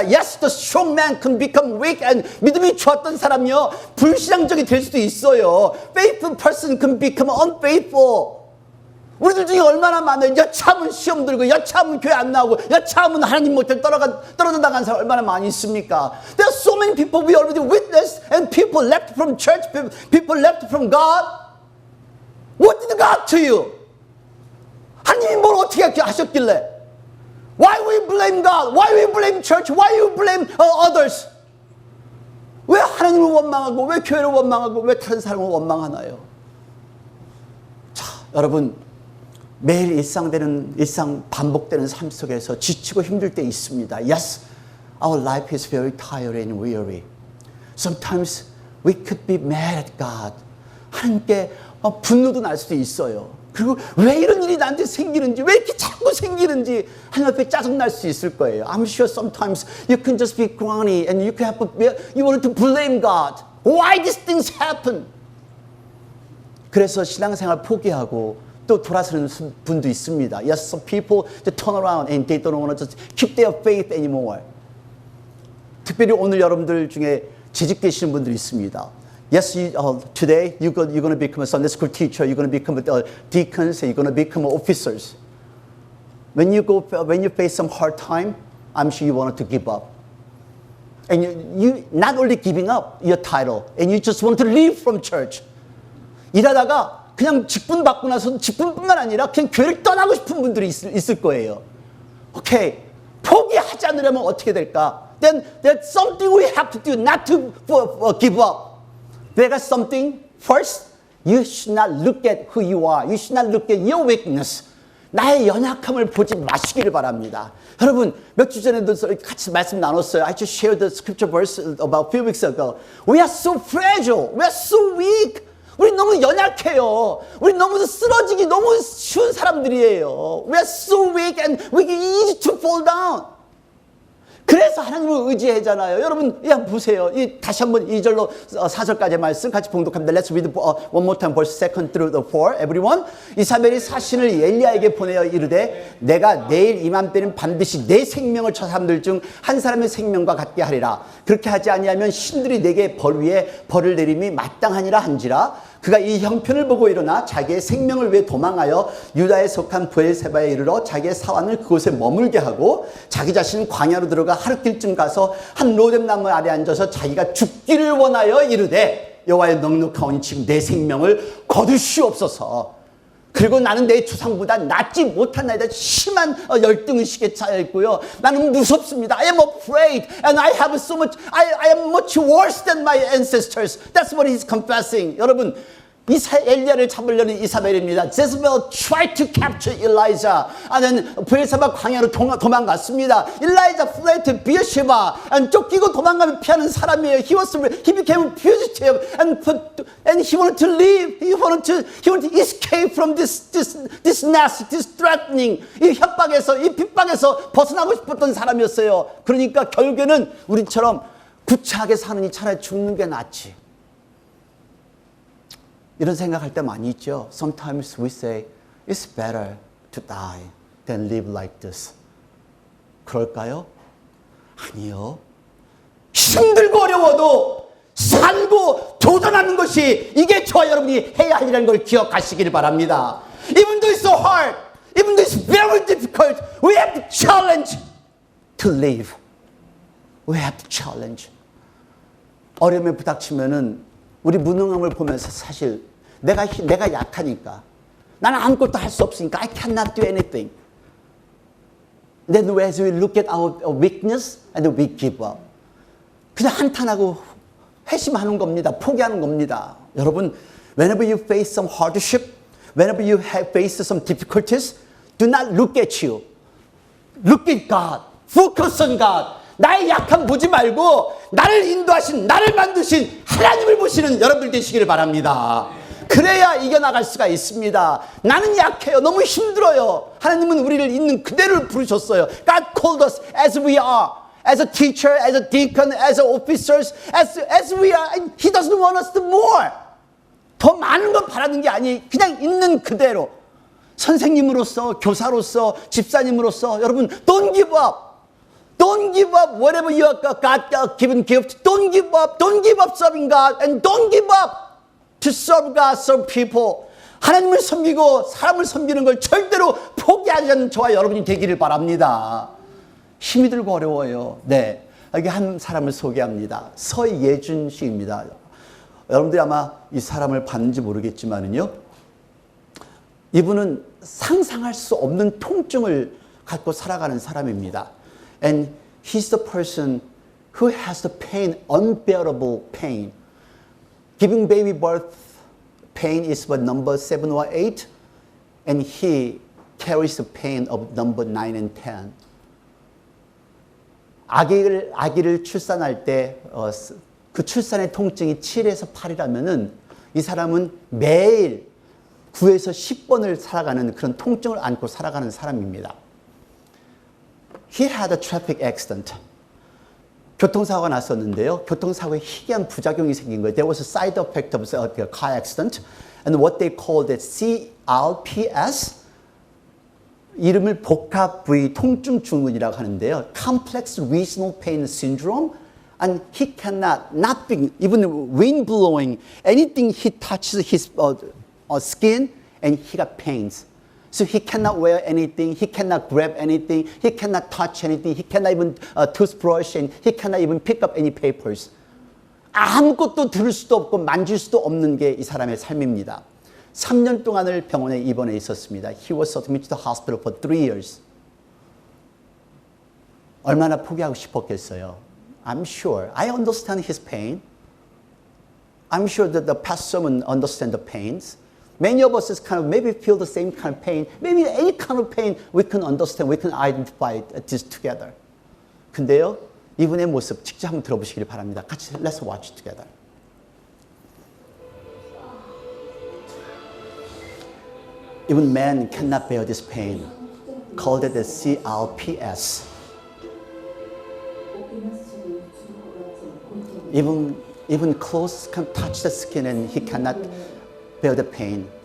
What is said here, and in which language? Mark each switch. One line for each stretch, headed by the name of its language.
English: Yes, the strong man can become weak and
Korean: 믿음이 좋았던 사람이요, 불신앙적이 될 수도 있어요.
English: Faithful person can become unfaithful.
Korean: 우리들 중에 얼마나 많아요. 여차하면 시험 들고, 여차하면 교회 안 나오고, 여차하면 하나님 못해 떨어져 나간 사람 얼마나 많이 있습니까?
English: There are so many people we already witnessed, and people left from church, people left from God. What did God to you?
Korean: 하나님이 뭘 어떻게 하셨길래?
English: Why we blame God? Why we blame church? Why you blame others?
Korean: 왜 하나님을 원망하고 왜 교회를 원망하고 왜 다른 사람을 원망하나요? 여러분, 매일 일상 반복되는 삶 속에서 지치고 힘들 때 있습니다.
English: Yes, our life is very tired and weary. Sometimes we could be mad at God.
Korean: 하나님께 분노도 날 수도 있어요. 그리고 왜 이런 일이 나한테 생기는지, 왜 이렇게 자꾸 생기는지 하나님 앞에 짜증날 수 있을 거예요.
English: I'm sure sometimes you can just be groany and you want to blame God. Why these things happen?
Korean: 그래서 신앙생활 포기하고 또 돌아서는 분도 있습니다.
English: Yes, some people they turn around and they don't want to just keep their faith anymore.
Korean: 특별히 오늘 여러분들 중에 재직되시는 분들이 있습니다.
English: Yes, today you're going to become a Sunday school teacher. You're going to become deacons. You're going to become officers. When you face some hard time, I'm sure you wanted to give up. And you not only giving up your title, and you just want to leave from church.
Korean: 일하다가 그냥 직분 받고 나서 직분뿐만 아니라 그냥 교회를 떠나고 싶은 분들이 있을 거예요. 오케이, 포기하지 않으려면 어떻게 될까?
English: Then there's something we have to do, not to give up. There is something. First, you should not look at who you are. You should not look at your weakness.
Korean: 나의 연약함을 보지 마시기를 바랍니다. 여러분, 몇 주 전에도 같이 말씀 나눴어요.
English: I just shared the scripture verse about a few weeks ago. We are so fragile. We are so weak.
Korean: 우리 너무 연약해요. 우리 너무 쓰러지기 너무 쉬운 사람들이에요.
English: We are so weak and we get easy to fall down.
Korean: 그래서 하나님을 의지하잖아요. 여러분, 보세요. 다시 한번 2절로 4절까지의 말씀 같이 봉독합니다.
English: Let's read one more time, verse 2 through the 4. Everyone.
Korean: 이사벨이 사신을 엘리야에게 보내어 이르되 내가 내일 이맘때는 반드시 내 생명을 저 사람들 중 한 사람의 생명과 같게 하리라. 그렇게 하지 아니하면 신들이 내게 벌 위에 벌을 내림이 마땅하니라 한지라. 그가 이 형편을 보고 일어나 자기의 생명을 위해 도망하여 유다에 속한 브엘세바에 이르러 자기의 사환을 그곳에 머물게 하고 자기 자신은 광야로 들어가 하룻길쯤 가서 한 로뎀나무 아래 앉아서 자기가 죽기를 원하여 이르되 여호와의 넉넉하오니 지금 내 생명을 거두시옵소서. 그리고 나는 내 조상보다 낫지 못한나이다. 심한 열등의식에 차여 있고요. 나는 무섭습니다.
English: I am afraid and I have so much. I am much worse than my ancestors. That's what he's confessing.
Korean: 여러분, 엘리야를 잡으려는 이사벨입니다.
English: Jezebel tried to capture Elijah.
Korean: 브엘세바 광야로 도망갔습니다.
English: Elijah fled to Beersheba.
Korean: 쫓기고 도망가면 피하는 사람이에요.
English: He became a fugitive and he wanted to leave. He wanted to escape from this nasty, this threatening.
Korean: 이 협박에서, 이 핍박에서 벗어나고 싶었던 사람이었어요. 그러니까 결국에는 우리처럼 구차하게 사느니 차라리 죽는 게 낫지. 이런 생각할 때 많이 있죠.
English: Sometimes we say, it's better to die than live like this.
Korean: 그럴까요? 아니요. 힘들고 어려워도 살고 도전하는 것이 이게 저와 여러분이 해야 할 일이라는 걸 기억하시길 바랍니다.
English: Even though it's so hard, even though it's very difficult, we have to challenge to live. We have to challenge.
Korean: 어려움에 부닥치면은 우리 무능함을 보면서 사실 내가 약하니까 나는 아무것도 할 수 없으니까
English: I cannot do anything. Then as we look at our weakness and we give up.
Korean: 그냥 한탄하고 회심하는 겁니다. 포기하는 겁니다. 여러분,
English: whenever you face some hardship, whenever you have faced some difficulties, do not look at you. Look at God. Focus on God.
Korean: 나의 약함 보지 말고 나를 인도하신, 나를 만드신 하나님을 보시는 여러분들 되시기를 바랍니다. 그래야 이겨나갈 수가 있습니다. 나는 약해요. 너무 힘들어요. 하나님은 우리를 있는 그대로 부르셨어요.
English: God called us as we are. As a teacher, as a deacon, as officers, as we are. And He doesn't want us to more.
Korean: 더 많은 걸 바라는 게 아니, 그냥 있는 그대로. 선생님으로서, 교사로서, 집사님으로서 여러분,
English: don't give up. Don't give up whatever you are God given gift. Don't give up. Don't give up serving God. And don't give up to serve God, serve people.
Korean: 하나님을 섬기고 사람을 섬기는 걸 절대로 포기하지 않는 저와 여러분이 되기를 바랍니다. 힘이 들고 어려워요. 네, 여기 한 사람을 소개합니다. 서예준 씨입니다. 여러분들이 아마 이 사람을 봤는지 모르겠지만은요, 이분은 상상할 수 없는 통증을 갖고 살아가는 사람입니다.
English: And he's the person who has the pain, unbearable pain. Giving baby birth pain is what, number 7 or 8? and he carries the pain of number 9 and 10.
Korean: 아기를 출산할 때 그 출산의 통증이 7에서 8이라면은 이 사람은 매일 9에서 10번을 살아가는 그런 통증을 안고 살아가는 사람입니다.
English: He had a traffic accident.
Korean: 교통사고가 났었는데요. 교통사고에 희귀한 부작용이 생긴 거예요.
English: There was a side effect of a car accident. And what they called it CRPS.
Korean: 이름을 복합 부위 통증 증후군이라고 하는데요.
English: Complex Regional Pain Syndrome. And he cannot, nothing, even wind blowing, anything he touches his skin, and he got pains. So he cannot wear anything, he cannot grab anything, he cannot touch anything, he cannot even toothbrush, and he cannot even pick up any papers.
Korean: 아무것도 들을 수도 없고 만질 수도 없는 게 이 사람의 삶입니다. 3년 동안을 병원에 입원해 있었습니다.
English: He was admitted to the hospital for 3 years.
Korean: 얼마나 포기하고 싶었겠어요.
English: I'm sure. I understand his pain. I'm sure that the past sermon understand the pains. Many of us kind of maybe feel the same kind of pain. Maybe any kind of pain we can understand, we can identify this together.
Korean: 근데요, 이분의 모습 직접 한번 들어보시길 바랍니다. 같이
English: let's watch together. Even men cannot bear this pain. Called it the CRPS. Even clothes can touch the skin and he cannot bear the pain.